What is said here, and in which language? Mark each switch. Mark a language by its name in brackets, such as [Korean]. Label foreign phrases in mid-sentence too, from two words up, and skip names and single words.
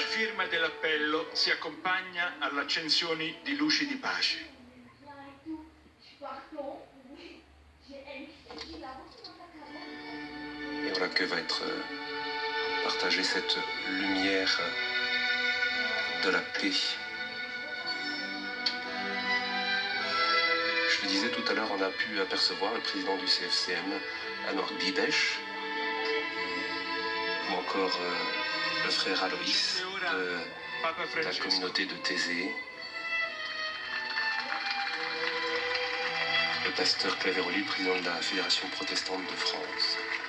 [Italian] La firma dell'appello si accompagna all'accensione di luci di pace. [French] Et voilà que va être partagée cette lumière de la paix. Je le disais tout à l'heure, on a pu apercevoir le président du CFCM, Marc Bigbesh, ou encore le frère Aloïs de la communauté de Thésée, le pasteur Claveroli, président de la Fédération protestante de France.